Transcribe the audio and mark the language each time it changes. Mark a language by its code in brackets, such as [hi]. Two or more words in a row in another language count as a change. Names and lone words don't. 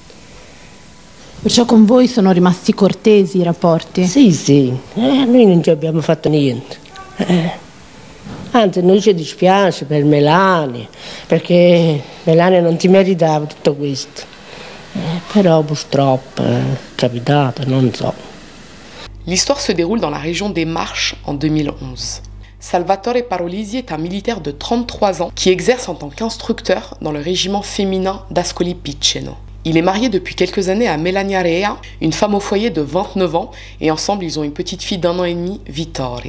[it] Perciò con voi sono rimasti cortesi i rapporti? Sì, noi non ci abbiamo fatto niente. Anzi, noi ci dispiace per Melania, perché Melania non ti meritava tutto questo. Però purtroppo è capitato, non so. [fr] L'histoire se déroule dans la région des Marches en 2011. Salvatore Parolisi est un militaire de 33 ans qui exerce en tant qu'instructeur dans le régiment féminin d'Ascoli Piceno. Il est marié depuis quelques années à Melania Rea, une femme au foyer de 29 ans, et ensemble ils ont une petite fille d'1 an et demi, Vittoria.